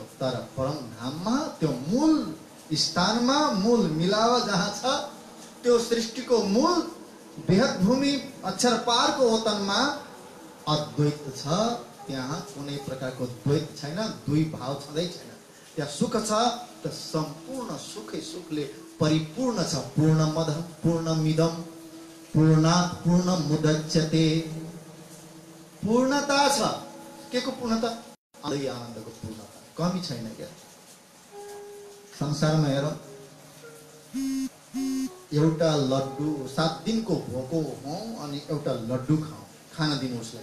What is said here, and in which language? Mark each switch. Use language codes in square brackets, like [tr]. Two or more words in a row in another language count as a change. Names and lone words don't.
[ne] तर परम धाममा त्यो मूल स्थानमा, मूल मिलाव जहाँ छ, त्यो सृष्टिको मूल बेहद भूमि अक्षर पारको ओतनमा अद्वैत छ। त्यहाँ कुनै प्रकारको द्वैत छैन, दुई भाव छँदै छैन। त्यहाँ सुख छ, त सम्पूर्ण सुखै सुखले परिपूर्ण छ। [sa] पूर्णमदः पूर्णमिदं पूर्णात् पूर्णमुदच्यते। [ne] पूर्णता छ। के को पूर्णता? आनन्दको पूर्णता, कमी छैन क्या। संसारमा हेर, एउटा लड्डु 7 दिनको भोको हौ अनि एउटा लड्डु खान दिनु उसलाई।